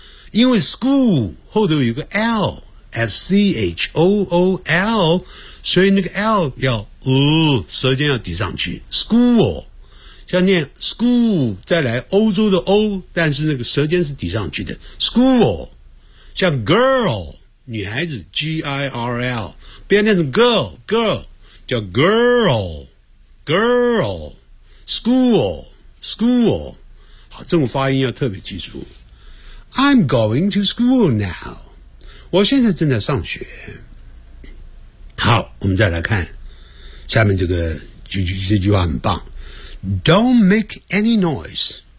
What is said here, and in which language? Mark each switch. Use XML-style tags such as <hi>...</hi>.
<zh>因为 school 后头有个 L, S-C-H-O-O-L, 所以那个 L 要舌尖要抵上去。</zh> <en>School.</en> <zh>像念 school, 再来欧洲的 O, 但是那个舌尖是抵上去的。</zh> <en>School.</en> <zh>像 girl, 女孩子 G-I-R-L, 不要念成 girl, girl, 叫 girl, girl, school. School, 好，这种发音要特别记住。</zh> <en>I'm going to school now.</en> <zh>我现在正在上学。好，我们再来看下面这个这句话很棒。</zh> <en>Don't make any noise.</en>